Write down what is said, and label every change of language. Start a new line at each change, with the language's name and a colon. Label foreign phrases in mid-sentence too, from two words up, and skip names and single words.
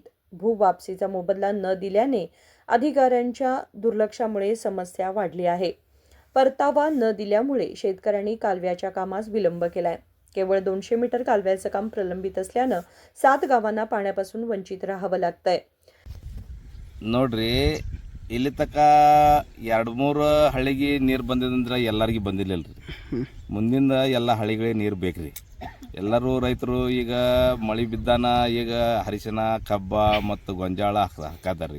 Marathi: भूवापसीचा मोबदला न दिल्याने अधिकाऱ्यांच्या दुर्लक्षामुळे समस्या वाढली आहे. परतावा न दिल्यामुळे शेतकऱ्यांनी कालव्याच्या कामास विलंब केलाय. केवळ 200 मीटर कालव्याचं काम प्रलंबित असल्यानं 7 गावांना पाण्यापासून वंचित राहावं लागतंय.
Kannada: ನೋಡ್ರಿ ಇಲ್ಲಿ ತಕ 2-3 ಹಳ್ಳಿಗೆ ನೀರು ಬಂದಿದಂದ್ರೆ ಎಲ್ಲರಿಗೂ ಬಂದಿಲ್ಲ ರೀ. ಮುಂದಿಂದ ಎಲ್ಲ ಹಳ್ಳಿಗಳಿಗೆ ನೀರು ಬೇಕ್ರಿ. ಎಲ್ಲರೂ ರೈತರು ಈಗ ಮಳೆ ಬಿದ್ದಾನ ಈಗ ಹರಿಶನ ಕಬ್ಬ ಮತ್ತು ಗೊಂಜಾಳ ಹಾಕಾದಾರ್ರಿ.